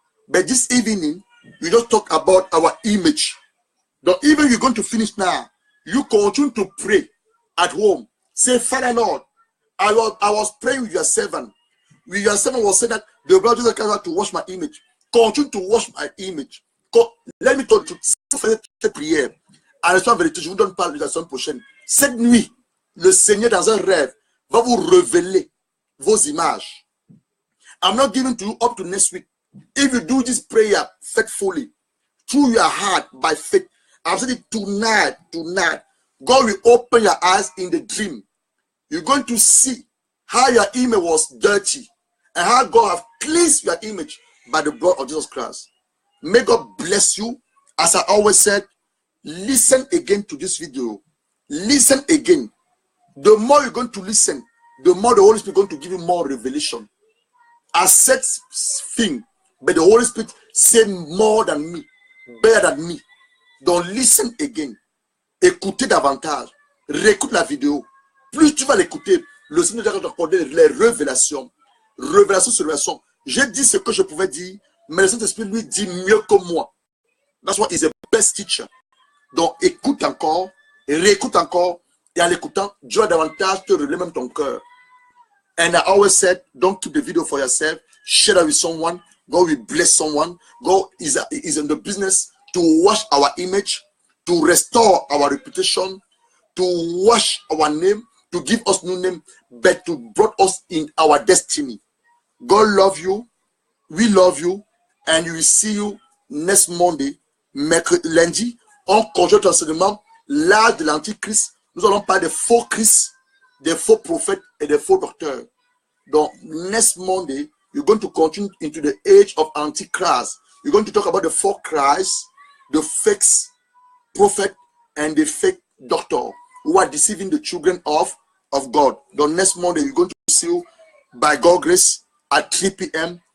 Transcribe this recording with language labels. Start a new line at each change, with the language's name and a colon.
English: But this evening, we just talk about our image. The even you're going to finish now, you continue to pray at home. Say, Father Lord, I was praying with your servant. With your servant was saying that the blood of Jesus Christ to wash my image. Continue to wash my image. Let me talk to you.
French: Cette prière. En restant vérité, je vous donne pas la semaine prochaine. Cette nuit, le Seigneur dans un rêve va vous révéler vos images.
English: I'm not giving to you up to next week. If you do this prayer faithfully, through your heart, by faith, I'm saying it tonight, God will open your eyes in the dream. You're going to see how your image was dirty and how God has cleansed your image by the blood of Jesus Christ. May God bless you. As I always said, listen again to this video. Listen again. The more you're going to listen, the more the Holy Spirit is going to give you more revelation. I said thing, but the Holy Spirit
French: C'est
English: more than me, better than me.
French: Donc,
English: listen again.
French: Écoutez davantage. Réécoute la vidéo. Plus tu vas l'écouter, le Seigneur va t'accorder les révélations. Révélation sur révélation. J'ai dit ce que je pouvais dire, mais le Saint-Esprit lui dit mieux que moi.
English: That's why he's the best teacher.
French: Donc, écoute encore, et réécoute encore, et en l'écoutant, Dieu va davantage te révéler même ton cœur.
English: And I always said, don't keep the video for yourself. Share that with someone. God will bless someone. God is in the business to wash our image, to restore our reputation, to wash our name, to give us new name, but to brought us in our destiny. God love you. We love you. And we will see you next Monday,
French: lundi, en conjoint d'enseignement, l'âge de l'Antichrist. Nous allons parler des faux Christ, des faux prophètes et des faux docteurs.
English: Donc, next Monday, you're going to continue into the age of Antichrist. You're going to talk about the faux Christ, the fake prophet, and the fake doctor who are deceiving the children of God. The next Monday, we're going to see you by God's grace at 3 p.m.